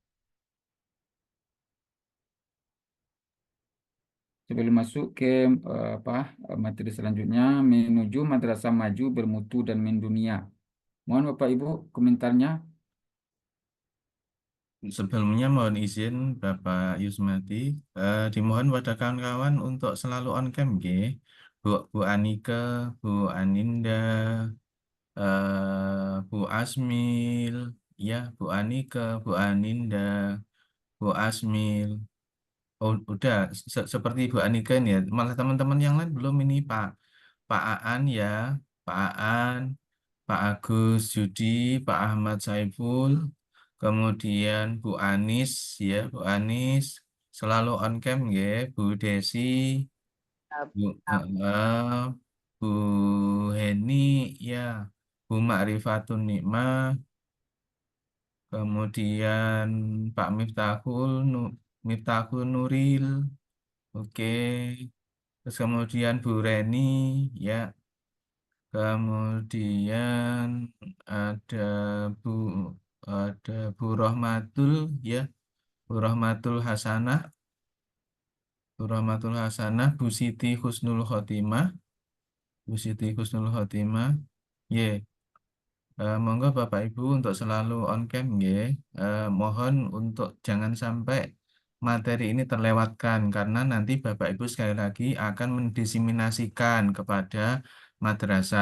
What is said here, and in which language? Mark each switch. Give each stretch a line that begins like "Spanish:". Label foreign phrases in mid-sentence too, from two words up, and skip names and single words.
Indonesian: Sebelum masuk ke materi selanjutnya, menuju madrasah maju bermutu dan mendunia. Mohon Bapak Ibu komentarnya. Sebelumnya mohon izin Bapak Yusmati, dimohon pada kawan-kawan untuk selalu
English: on cam,
Indonesian: nggih. Bu Anike, Bu Aninda, Bu Asmil, ya Bu Anike, Bu Aninda, Bu Asmil. Oh, udah seperti Bu Anike nih ya. Malah teman-teman yang lain belum ini Pak Aan ya, Pak Aan, Pak Agus Judi, Pak Ahmad Saiful, kemudian Bu Anis ya, Bu Anis selalu
English: on cam
Indonesian: ya, Bu Desi, Bu, Bu Heni ya, Bu Ma'rifatun Nikmah, kemudian Pak Miftahul Nuril, oke. Terus kemudian Bu Reni ya, kemudian ada Bu Bu Rohmatul ya, Bu Rohmatul Hasanah, Bu Rohmatul Hasanah, Bu Siti Husnul Khotimah, Bu Siti Husnul Khotimah. Ya, monggo Bapak Ibu untuk selalu
English: on cam
Indonesian: ya. Mohon untuk jangan sampai materi ini terlewatkan karena nanti Bapak Ibu sekali lagi akan mendiseminasikan kepada madrasah.